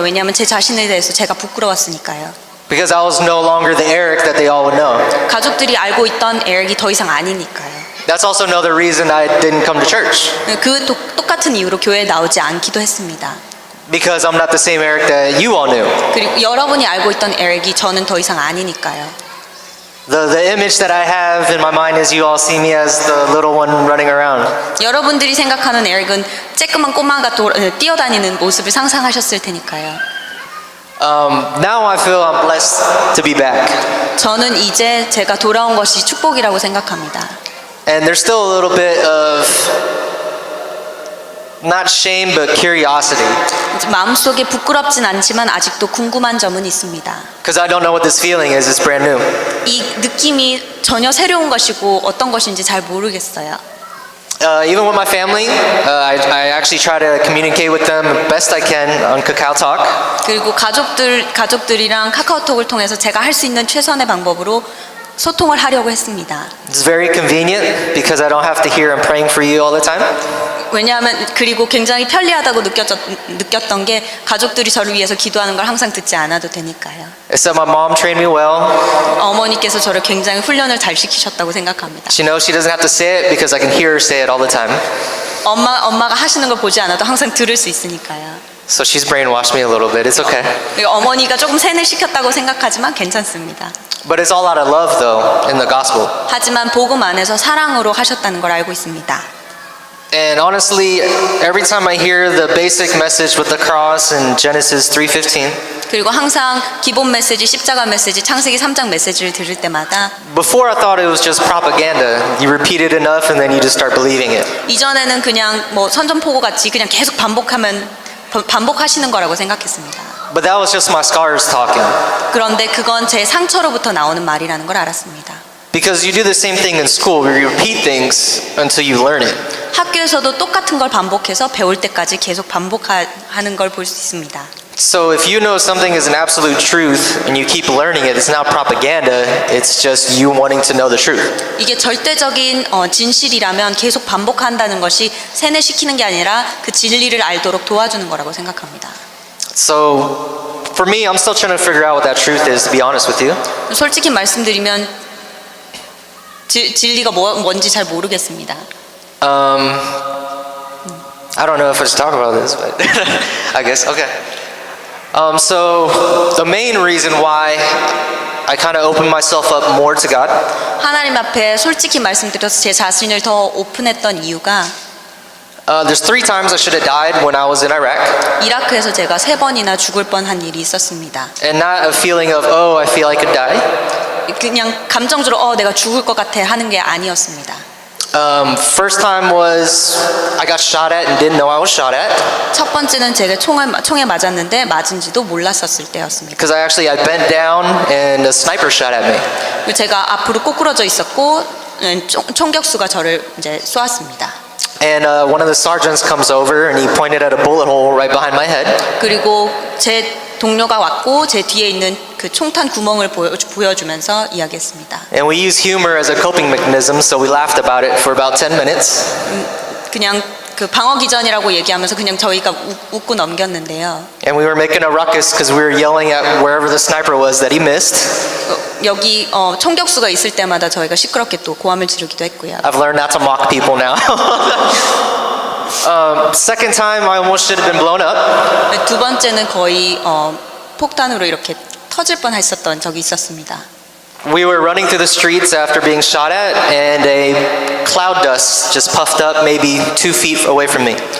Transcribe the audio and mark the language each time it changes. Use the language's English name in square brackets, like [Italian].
[Korean] 왜냐하면 제 자신에 대해서 제가 부끄러웠으니까요. [English] Because I was no longer the Eric that they all would know. [Korean] 가족들이 알고 있던 에릭이 더 이상 아니니까요. [English] That's also another reason I didn't come to church. [Korean] 그 똑같은 이유로 교회에 나오지 않기도 했습니다. [English] Because I'm not the same Eric that you all knew. [Korean] 그리고 여러분이 알고 있던 에릭이 저는 더 이상 아니니까요. [English] The image that I have in my mind is you all see me as the little one running around. [Korean] 여러분들이 생각하는 에릭은 쬐끄만 꼬마가 뛰어다니는 모습을 상상하셨을 테니까요. [English] Now I feel I'm blessed to be back. [Korean] 저는 이제 제가 돌아온 것이 축복이라고 생각합니다. [English] And there's still a little bit of not shame but curiosity. [Korean] 마음속에 부끄럽진 않지만 아직도 궁금한 점은 있습니다. [English] Because I don't know what this feeling is. It's brand new. [Korean] 이 느낌이 전혀 새로운 것이고 어떤 것인지 잘 모르겠어요. [English] Even with my family, I actually try to communicate with them best I can on Kakao Talk. [Korean] 그리고 가족들이랑 카카오톡을 통해서 제가 할 수 있는 최선의 방법으로 소통을 하려고 했습니다. [English] It's very convenient because I don't have to hear I'm praying for you all the time. [Korean] 왜냐하면 그리고 굉장히 편리하다고 느꼈던 게 가족들이 저를 위해서 기도하는 걸 항상 듣지 않아도 되니까요. [English] Except my mom trained me well. [Korean] 어머니께서 저를 굉장히 훈련을 잘 시키셨다고 생각합니다. [English] She knows she doesn't have to say it because I can hear her say it all the time. [Korean] 엄마가 하시는 걸 보지 않아도 항상 들을 수 있으니까요. [English] So she's brainwashed me a little bit. It's okay. [Korean] 그리고 어머니가 조금 세뇌시켰다고 생각하지만 괜찮습니다. [English] But it's all out of love though in the gospel. [Korean] 하지만 복음 안에서 사랑으로 하셨다는 걸 알고 있습니다. [English] And honestly, every time I hear the basic message with the cross in Genesis 3:15, [Korean] 그리고 항상 기본 메시지, 십자가 메시지, 창세기 3장 메시지를 들을 때마다 [English] before I thought it was just propaganda. You repeat it enough and then you just start believing it. [Korean] 이전에는 그냥 뭐 선전포고 같이 그냥 계속 반복하시는 거라고 생각했습니다. [English] But that was just my scars talking. [Korean] 그런데 그건 제 상처로부터 나오는 말이라는 걸 알았습니다. [English] Because you do the same thing in school where you repeat things until you learn it. [Korean] 학교에서도 똑같은 걸 반복해서 배울 때까지 계속 반복하는 걸 볼 수 있습니다. [English] So if you know something is an absolute truth and you keep learning it, it's not propaganda, it's just you wanting to know the truth. [Korean] 이게 절대적인 진실이라면 계속 반복한다는 것이 세뇌시키는 게 아니라 그 진리를 알도록 도와주는 거라고 생각합니다. [English] So for me, I'm still trying to figure out what that truth is, to be honest with you. [Korean] 솔직히 말씀드리면 진리가 뭔지 잘 모르겠습니다. [English] I don't know if I should talk about this, but I guess, okay. So the main reason why I kind of opened myself up more to God [Korean] 하나님 앞에 솔직히 말씀드려서 제 자신을 더 오픈했던 이유가 [English] there's 3 times I should have died when I was in Iraq. [Korean] 이라크에서 제가 3번이나 죽을 뻔한 일이 있었습니다. [English] And not a feeling of, oh, I feel I could die. [Korean] 그냥 감정적으로 내가 죽을 것 같아 하는 게 아니었습니다. [English] First time was I got shot at and didn't know I was shot at. [Korean] 첫 번째는 제가 총에 맞았는데 맞은지도 몰랐었을 때였습니다. [English] Because I bent down and a sniper shot at me. [Korean] 제가 앞으로 꼬꾸러져 있었고 총격수가 저를 이제 쏘았습니다. [English] And one of the sergeants comes over and he pointed at a bullet hole right behind my head. [Korean] 그리고 제 동료가 왔고 제 뒤에 있는 그 총탄 구멍을 보여주면서 이야기했습니다. [English] And we use humor as a coping mechanism, so we laughed about it for about 10 minutes. [Korean] 그냥 그 방어 기전이라고 얘기하면서 그냥 저희가 웃고 넘겼는데요. [English] And we were making a ruckus because we were yelling at wherever the sniper was that he missed. [Korean] 여기 총격수가 있을 때마다 저희가 시끄럽게 또 고함을 지르기도 했고요. [English] I've learned not to mock people now. Second time I almost should have been blown up. [Korean] 두 번째는 거의 폭탄으로 이렇게 터질 뻔했었던 적이 있었습니다. [English] We were running through the streets after being shot at, and a cloud dust just puffed up maybe 2 feet away from me.